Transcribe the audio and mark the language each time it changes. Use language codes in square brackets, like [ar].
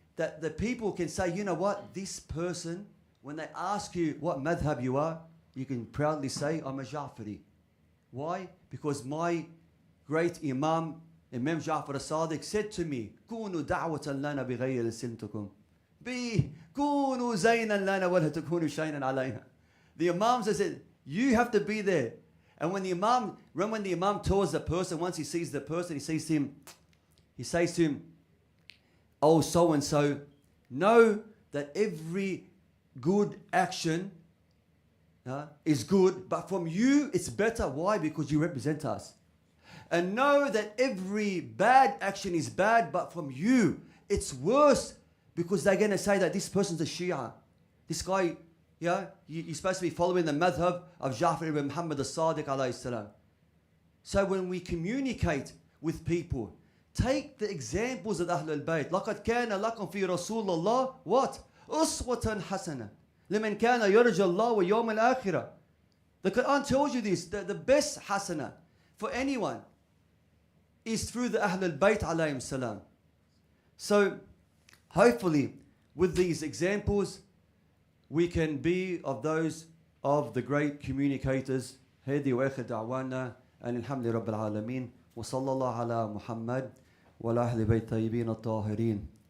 [en] that the people can say, you know what, this person, when they ask you what madhab you are, you can proudly say, I'm a Ja'fari. Why? Because my great Imam Ja'far al-Sadiq said to me, [ar] كونوا دعوة لنا بغير سنتكم. كونوا زينا لنا ولا تكونوا شيئا علينا. [en] The Imam said, you have to be there. And when the Imam tours the person, once he sees the person, he says to him, oh, so and so, know that every good action is good, but from you it's better. Why? Because you represent us. And know that every bad action is bad, but from you it's worse, because they're going to say that this person's a Shia. This guy, you're supposed to be following the madhab of Ja'far ibn Muhammad al-Sadiq alayhi salam. So when we communicate with people, take the examples of Ahlul Bayt. [ar] لَقَدْ كَانَ لَكُمْ فِي رَسُولِ اللَّهِ [en] what? [ar] أُسْوَةً حَسَنَةً لِمَنْ كَانَ يَرْجَى اللَّهَ وَيَوْمَ الْآخِرَةِ. [en] The Quran tells you this, that the best hasana for anyone is through the Ahlul Bayt alayhim salam. So hopefully with these examples we can be of those of the great communicators. [ar] هذه وآخر دعوانا أن الحمد لله رب العالمين وصلى الله على محمد وعلى أهل بيت الطيبين الطاهرين.